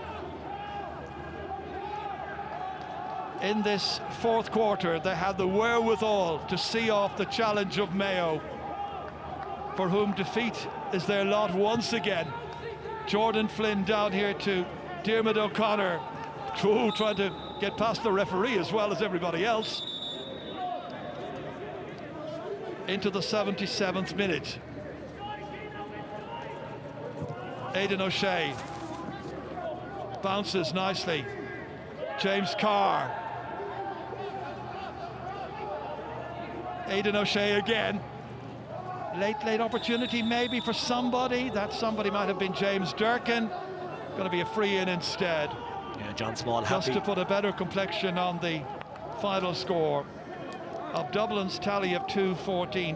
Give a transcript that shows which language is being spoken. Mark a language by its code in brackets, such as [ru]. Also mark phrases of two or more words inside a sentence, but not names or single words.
[en] In this fourth quarter, they had the wherewithal to see off the challenge of Mayo, for whom defeat is their lot once again. Jordan Flynn down here to Diarmuid O'Connor, trying to get past the referee as well as everybody else. Into the 77th minute. Aidan O'Shea bounces nicely. James Carr. Aidan O'Shea again. Late opportunity maybe for somebody. That somebody might have been James Durkin. Going to be a free in instead. Yeah, John Small just happy to put a better complexion on the final score of Dublin's tally of 214.